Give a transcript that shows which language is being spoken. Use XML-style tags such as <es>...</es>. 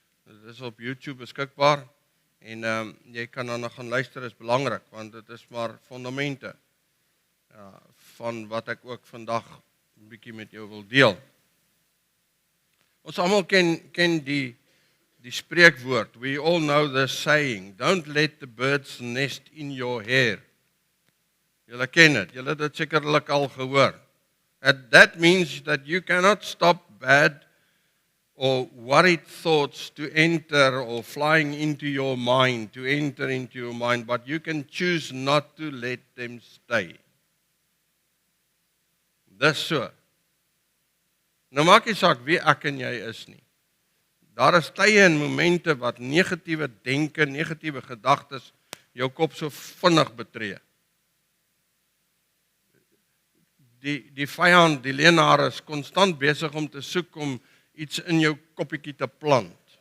<af>Dit is op YouTube beskikbaar en jy kan dan nog gaan luister, is belangrik want dit is maar fundamente van wat ek ook vandag 'n bietjie met jou wil deel. Ons almal ken die spreekwoord.</af> <en>We all know the saying, don't let the birds nest in your hair.</en> <af>Julle ken dit, julle het dit sekerlik al gehoor.</af> <en>And that means that you cannot stop bad or worried thoughts to enter or flying into your mind, to enter into your mind, but you can choose not to let them stay.</en> <af>Dis so. Nou maak nie saak wie ek en jy is nie. Daar is tye en momente wat negatiewe denke, negatiewe gedagtes jou kop so vinnig betree. Die vyand, die leenaar is konstant besig om te soek om iets in jou koppietjie te plant.</af>